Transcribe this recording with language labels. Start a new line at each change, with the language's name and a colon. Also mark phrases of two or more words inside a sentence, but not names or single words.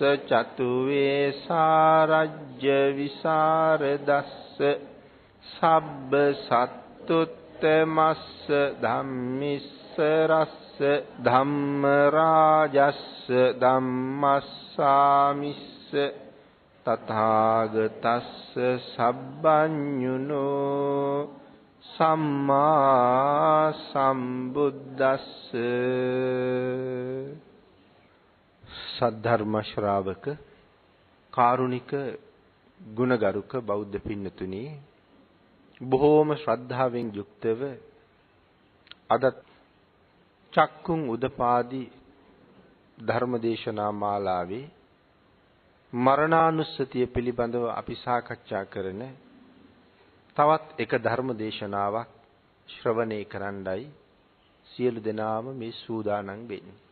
Pali: චතු වේසාරජ්‍ය විසරදස්ස සබ්බ සත්තුත්තමස්ස ධම්මිස්ස රස්ස ධම්ම රාජස්ස ධම්මස්සාමිස්ස තථාගතස්ස සබ්බඤුනෝ සම්මා සම්බුද්දස්ස
Sinhala: සද්ධර්ම ශ්‍රාවක කාරුණික ගුණගරුක බෞද්ධ පින්නතුනි බොහෝම ශ්‍රද්ධාවෙන් යුක්තව අද
Pali: චක්කුං උදපාදි
Sinhala: ධර්මදේශනා මාලාවේ මරණානුස්සතිය පිළිබඳව අපි සාකච්ඡා කරන තවත් එක ධර්මදේශනාවක් ශ්‍රවණය කරන්නයි සියලු දෙනාම මේ සූදානම් වෙන්නේ.